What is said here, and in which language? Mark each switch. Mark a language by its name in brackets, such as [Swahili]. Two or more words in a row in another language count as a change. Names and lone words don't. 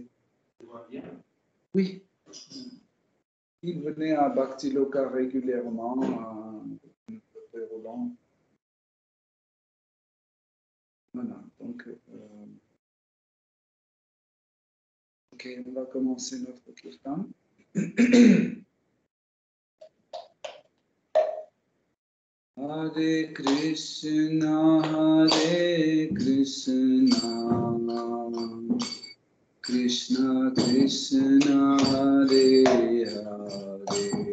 [French] Oui. Il venait à Bhakti Loka régulièrement, à Roland. Voilà, donc, ok, on va commencer notre kirtan. Hare Krishna, Krishna Krishna, Hare Hare,